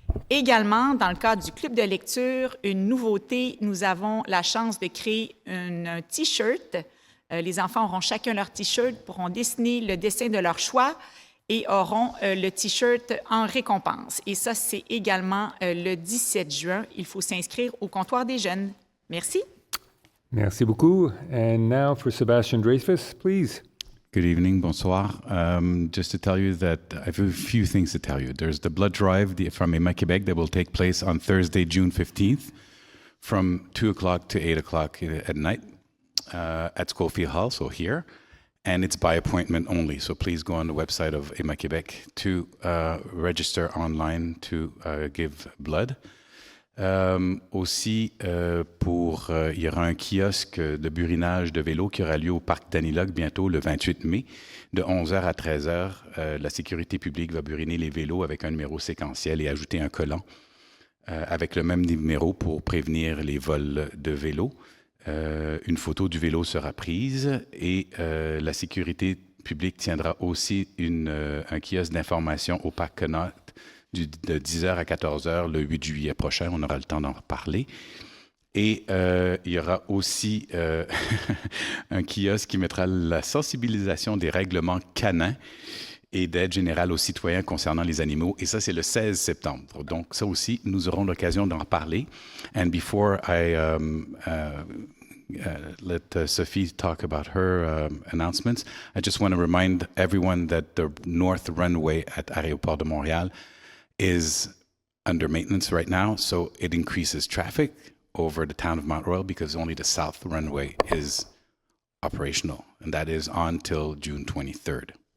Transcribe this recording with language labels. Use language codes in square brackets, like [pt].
[fr] Également, dans le cadre du club de lecture, une nouveauté, nous avons la chance de créer un T-shirt. Les enfants auront chacun leur T-shirt, pourront dessiner le dessin de leur choix et auront le T-shirt en récompense. Et ça, c'est également le 17 juin. Il faut s'inscrire au comptoir des jeunes. Merci. Merci beaucoup. [en] And now for Sebastian Dreyfus, please. Good evening, [fr] bonsoir. [en] Just to tell you that I have a few things to tell you. There's the blood drive from Emma Quebec that will take place on Thursday, June 15th from 2 o'clock to 8 o'clock at night at Schofield Hall, so here. And it's by appointment only, so please go on the website of Emma Quebec to register online to give blood. [fr] Aussi, il y aura un kiosque de burinage de vélo qui aura lieu au parc Daniloc bientôt le 28 mai, de 11h à 13h. La sécurité publique va buriner les vélos avec un numéro séquentiel et ajouter un collant avec le même numéro pour prévenir les vols de vélos. Une photo du vélo sera prise et la sécurité publique tiendra aussi un kiosque d'information au parc Connaught de 10h à 14h le 8 juillet prochain. On aura le temps d'en reparler. Et il y aura aussi un kiosque qui mettra la sensibilisation des règlements canins et d'aide générale aux citoyens concernant les animaux. Et ça, c'est le 16 septembre. Donc, ça aussi, nous aurons l'occasion d'en parler. [en] And before I let Sophie talk about her announcements, I just want to remind everyone that the north runway at Aéroport de Montréal is under maintenance right now, so it increases traffic over the town of Mount Royal because only the south runway is operational, and that is on till June 23rd.